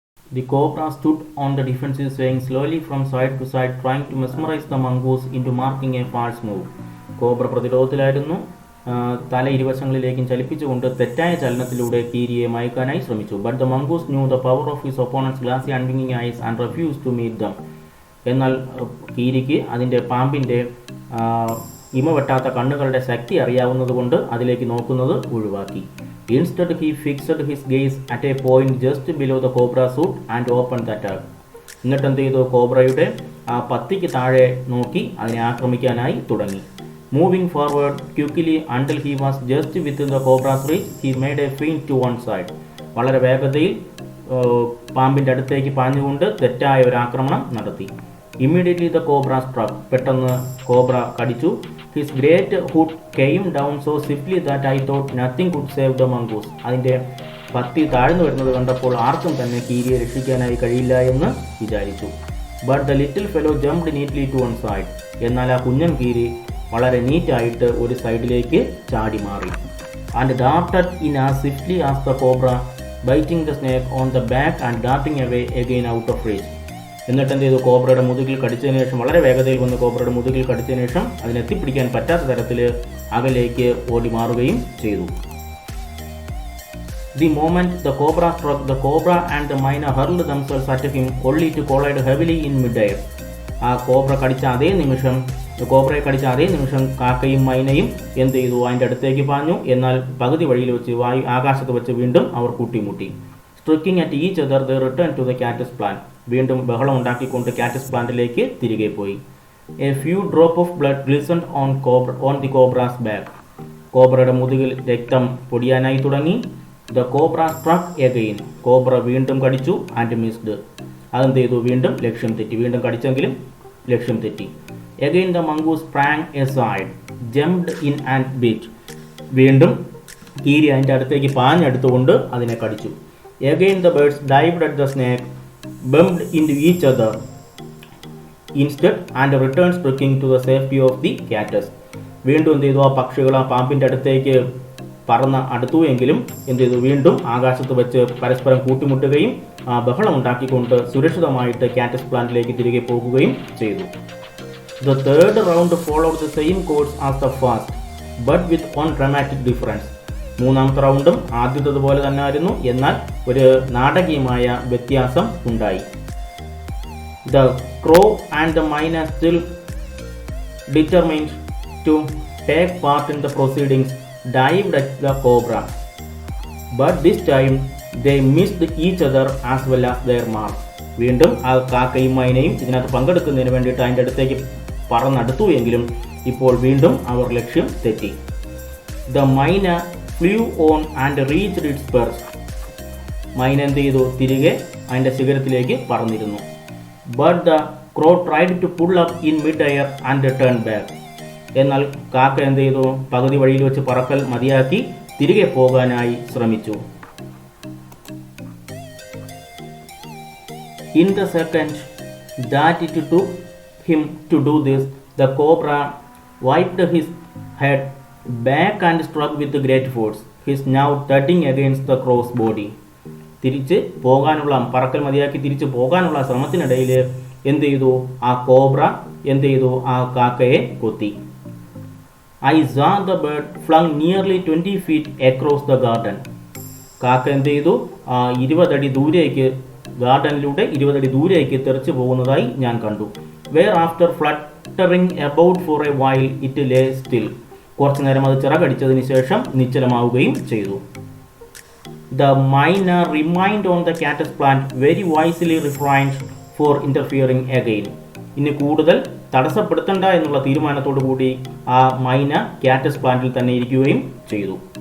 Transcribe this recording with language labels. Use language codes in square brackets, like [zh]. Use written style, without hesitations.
[en] The cobra stood on the defensive, swaying slowly from side to side, trying to mesmerize the mongoose into marking a false move. [ml] Cobra പ്രതിരോധത്തിലായിരുന്നു. തല ഇരുവശങ്ങളിലേക്കും ചലിപ്പിച്ചുകൊണ്ട് തെറ്റായ ചലനത്തിലൂടെ കീരിയെ മയക്കാനായി ശ്രമിച്ചു. [en] But the mongoose knew the power of his opponents glassy അൺവിങ്ങിങ് ice and refuse to meet dum. [ml] എന്നാൽ കീരിക്ക് അതിൻ്റെ പാമ്പിൻ്റെ ഇമവെട്ടാത്ത കണ്ണുകളുടെ ശക്തി അറിയാവുന്നതുകൊണ്ട് അതിലേക്ക് നോക്കുന്നത് ഒഴിവാക്കി. [en] Instead, he fixed his gaze at a point just below the cobra's hood and opened the attack. [ml] എന്നിട്ട് എന്ത് ചെയ്തു? കോബ്രയുടെ ആ പത്തിക്ക് താഴെ നോക്കി അതിനെ ആക്രമിക്കാനായി തുടങ്ങി. [en] Moving forward quickly until he was just within the cobra's reach, he made a feint to one side. [ml] വളരെ വേഗതയിൽ പാമ്പിൻ്റെ അടുത്തേക്ക് പാഞ്ഞുകൊണ്ട് തെറ്റായ ഒരു ആക്രമണം നടത്തി. [en] Immediately the cobra struck. [ml] പെട്ടെന്ന് കോബ്ര കടിച്ചു. [en] His great hood came down so swiftly that I thought nothing could save the mongoose. [ml] അതിൻ്റെ പത്തി താഴ്ന്നു വരുന്നത് കണ്ടപ്പോൾ ആർക്കും തന്നെ കീരിയെ രക്ഷിക്കാനായി കഴിയില്ല എന്ന് വിചാരിച്ചു. [en] But the little fellow jumped neatly to one side. [ml] എന്നാൽ ആ കുഞ്ഞൻ കീരി വളരെ നീറ്റായിട്ട് ഒരു സൈഡിലേക്ക് ചാടി മാറി. [en] And darted in as swiftly as the cobra, biting the snake on the back and darting away again out of reach. [ml] എന്നിട്ട് എന്ത് ചെയ്തു? കോബ്രയുടെ മുതുകിൽ കടിച്ചതിന് ശേഷം, വളരെ വേഗതയിൽ വന്ന് കോബ്രയുടെ മുതുകിൽ കടിച്ചതിന് ശേഷം അതിനെത്തിപ്പിടിക്കാൻ പറ്റാത്ത തരത്തിൽ അകലേക്ക് ഓടി മാറുകയും ചെയ്തു. [en] The moment the cobra struck, the cobra and the myna hurled themselves at him only to collide heavily in mid-air. [ml] ആ കോബ്രയെ കടിച്ച അതേ നിമിഷം കാക്കയും മൈനയും എന്ത് ചെയ്തു? അതിൻ്റെ അടുത്തേക്ക് പാഞ്ഞു. എന്നാൽ പകുതി വഴിയിൽ വെച്ച് ആകാശത്ത് വെച്ച് വീണ്ടും അവർ കൂട്ടിമുട്ടി. [en] Striking at each other, they returned to the cactus plant. [ml] വീണ്ടും ബഹളം ഉണ്ടാക്കിക്കൊണ്ട് കാറ്റസ് പ്ലാന്റിലേക്ക് തിരികെ പോയി. [en] A few drops of blood glistened on the cobra's back. [ml] കോബ്രയുടെ മുതുകിൽ രക്തം പൊടിയാനായി തുടങ്ങി. [en] The cobra struck again. [ml] Cobra വീണ്ടും കടിച്ചു [en] and missed. [ml] അതെന്ത് ചെയ്തു? വീണ്ടും ലക്ഷ്യം തെറ്റി. വീണ്ടും കടിച്ചെങ്കിലും ലക്ഷ്യം തെറ്റി. [en] Again the mongoose sprang aside, jumped in and bit. [ml] വീണ്ടും കീരി അതിൻ്റെ അടുത്തേക്ക് പാഞ്ഞെടുത്തുകൊണ്ട് അതിനെ കടിച്ചു. [en] Again the birds dived at the snake, bumped into each other instead and returned striking to the safety of the cactus. [ml] വീണ്ടും എന്ത് ചെയ്തു? ആ പക്ഷികൾ ആ പാമ്പിൻ്റെ അടുത്തേക്ക് പറന്ന് അടുത്തു എങ്കിലും എന്ത് ചെയ്തു? വീണ്ടും ആകാശത്ത് വെച്ച് പരസ്പരം കൂട്ടിമുട്ടുകയും ബഹളം ഉണ്ടാക്കിക്കൊണ്ട് സുരക്ഷിതമായിട്ട് കാറ്റസ് പ്ലാന്റിലേക്ക് തിരികെ പോകുകയും ചെയ്തു. [en] The third round followed the same course as the first, but with one dramatic difference. [ml] മൂന്നാമത്തെ റൗണ്ടും ആദ്യത്തേതുപോലെ തന്നെ ആയിരുന്നു, എന്നാൽ ഒരു നാടകീയമായ വ്യത്യാസം ഉണ്ടായി. [en] The crow and the myna still determined to take part in the proceedings dived at the cobra, but this time they missed each other as well as their mark. [ml] വീണ്ടും ആ കാക്കയും മൈനയും ഇതിനകത്ത് പങ്കെടുക്കുന്നതിന് വേണ്ടിയിട്ട് അതിൻ്റെ അടുത്തേക്ക് പറന്നടുത്തു എങ്കിലും ഇപ്പോൾ വീണ്ടും അവർ ലക്ഷ്യം തെറ്റി. [en] The myna flew on and reached its perch. [ml] മൈന എന്ത് ചെയ്തു? തിരികെ അതിൻ്റെ ശിഖരത്തിലേക്ക് പറന്നിരുന്നു. [en] But the crow tried to pull up in mid-air and turned back. [ml] എന്നാൽ കാക്ക എന്ത് ചെയ്തു? പകുതി വഴിയിൽ വെച്ച് പറക്കൽ മതിയാക്കി തിരികെ പോകാനായി ശ്രമിച്ചു. [en] In the second that it took him to do this, the cobra wiped his head back and struck with great force, his snout thudding against the crow's body. [ml] തിരിച്ച് പോകാനുള്ള പറക്കൽ മതിയാക്കി തിരിച്ച് പോകാനുള്ള ശ്രമത്തിനിടയിൽ എന്ത് ചെയ്തു? ആ കോബ്ര എന്ത് ചെയ്തു? ആ കാക്കയെ കൊത്തി. [en] I saw the bird flung nearly 20 feet across the garden. [ml] കാക്ക എന്ത് ചെയ്തു? 20 അടി ദൂരേക്ക്, ഗാർഡനിലൂടെ 20 അടി ദൂരേക്ക് തെറിച്ചു പോകുന്നതായി ഞാൻ കണ്ടു. [en] Where after fluttering about for a while it lay still. [ml] കുറച്ചു നേരം അത് ചിറകടിച്ചതിന് ശേഷം നിശ്ചലമാവുകയും ചെയ്തു. [en] The myna remained on the cactus plant, very wisely refrained for interfering again. [ml] ഇനി കൂടുതൽ തടസ്സപ്പെടുത്തണ്ട എന്നുള്ള തീരുമാനത്തോടു കൂടി ആ മൈന കാറ്റസ് പ്ലാന്റിൽ തന്നെ ഇരിക്കുകയും ചെയ്തു.